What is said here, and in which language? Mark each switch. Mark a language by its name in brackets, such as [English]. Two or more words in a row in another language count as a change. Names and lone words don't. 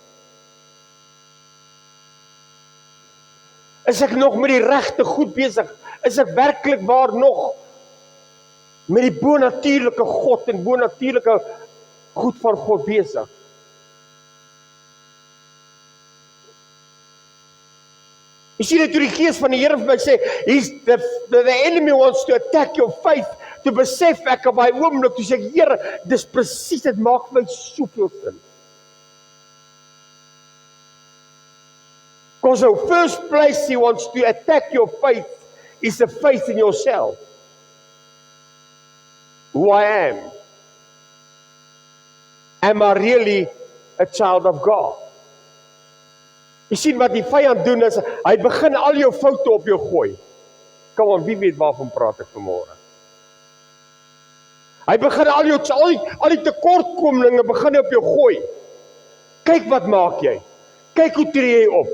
[Afrikaans] Is ek nog met die regte goed besig? Is ek werklik waar nog met die bonatuurlike God en bonatuurlike goed van God besig? Jy sien dit toe die gees van die Here vir my sê, [English] the enemy wants to attack your faith, [Afrikaans] te besef ek op my oomblik, toe sê ek, Here, dis presies, dit maak my soveel sin. [English] Because the first place he wants to attack your faith is the faith in yourself. Who I am. Am I really a child of God? [Afrikaans] Jy sien wat die vyand doen is, hy begin al jou foute op jou gooi. Kom aan, wie weet waarvan praat ek vanmôre? Hy begin al die tekortkominge begin op jou gooi. Kyk wat maak jy? Kyk hoe tree jy op?